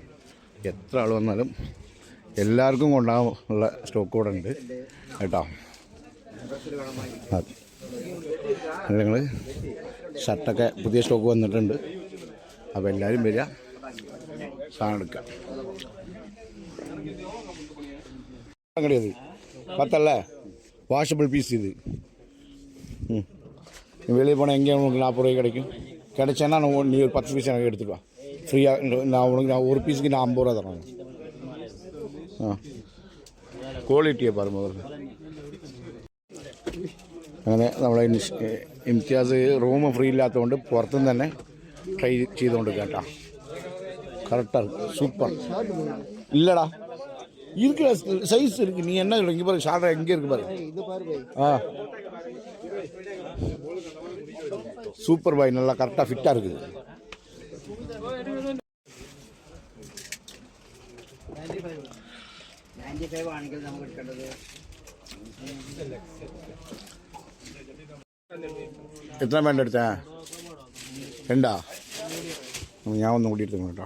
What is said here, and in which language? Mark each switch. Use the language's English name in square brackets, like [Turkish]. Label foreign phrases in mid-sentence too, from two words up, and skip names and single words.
[Malayalam] എത്ര ആൾ വന്നാലും എല്ലാവർക്കും കൊണ്ടുപോകാനുള്ള സ്റ്റോക്ക് കൂടെ ഉണ്ട് കേട്ടോ. അതെ നിങ്ങൾ ഷർട്ടൊക്കെ പുതിയ സ്റ്റോക്ക് വന്നിട്ടുണ്ട്. അപ്പോൾ എല്ലാവരും വരിക, സാധനം എടുക്കുക. [Tamil] கிடையாது 10 [English] washable piece [Tamil] இது. வெளியே போனால் எங்கேயும் உங்களுக்கு 40 ரூபாய்க்கு கிடைக்கும். கிடைச்சேன்னா நீ ஒரு 10 பீஸ் எனக்கு எடுத்துட்டு வா ஃப்ரீயாக. நான் ஒரு பீஸுக்கு நான் 50 ரூபா தரேன். [Malayalam] ആ ക്വാളിറ്റിയെ പറഞ്ഞു முதல்ல. അങ്ങനെ നമ്മളെ ഇംതിയാസ് [English] room free [Malayalam] ഇല്ലാത്തതുകൊണ്ട് പുറത്തുനിന്ന് തന്നെ ട്രൈ ചെയ്തുകൊണ്ട് കേട്ടോ. [Tamil] கரெக்டாக சூப்பர் இல்லைடா இருக்கிற சைஸ் இருக்கு. நீ என்ன இங்கே பாரு ஷார்ட்டாக எங்கே இருக்கு பாரு. ஆ [English] super boy, [Tamil] நல்லா கரெக்டாக ஃபிட்டாக இருக்குது. [Malayalam] എത്ര പാൻ്റ് എടുത്തേ? 2 ഞാൻ ഒന്നും കൂടി എടുത്തു കേട്ടോ.